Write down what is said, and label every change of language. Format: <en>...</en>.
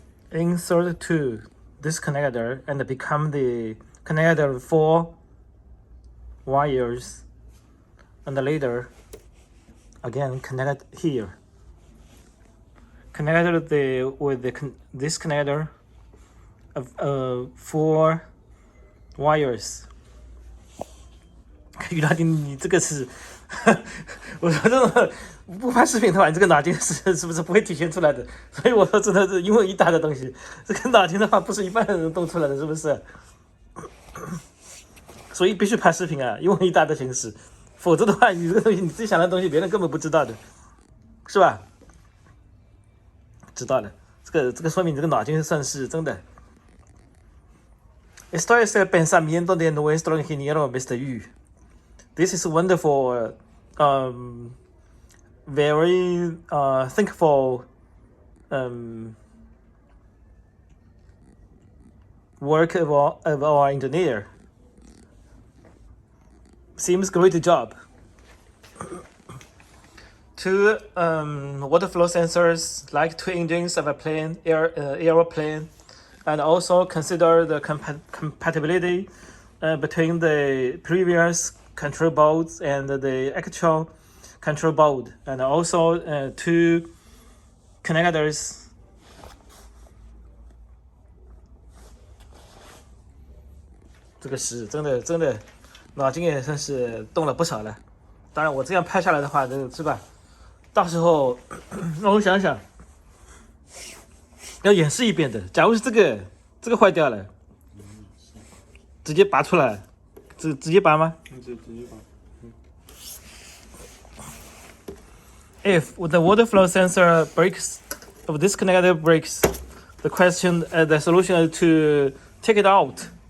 <en>Insert 2 this connector and become the connector 4 wires, and later again connect here. Connected with this connector of 4 wires.</en> <zh>于老丁，你这个是，我说这种不拍视频的话，你这个脑筋是不是不会体现出来的？所以我说真的是因为一大的东西，这个脑筋的话不是一般人动出来的，是不是？所以必须拍视频啊，因为一大的形式，否则的话，你这个东西你自己想的东西，别人根本不知道的，是吧？知道了，这个说明你这个脑筋算是真的。</zh> <es>Esto es el pensamiento de nuestro ingeniero Mr. Yu.</es> <en>This is wonderful, very thankful work of our engineer. Seems great job. Two water flow sensors, like two engines of a plane, aeroplane, and also consider the compatibility between the previous control boards and the actual control board, and also two connectors.</en> <zh>这个是真的，脑筋也算是动了不少了。当然，我这样拍下来的话，这个是吧？到时候让我想想，要演示一遍的。假如是这个坏掉了，直接拔出来，直接拔吗？直接拔。</zh> <en>If the water flow sensor breaks, if this connector breaks, the solution is to take it out.</en>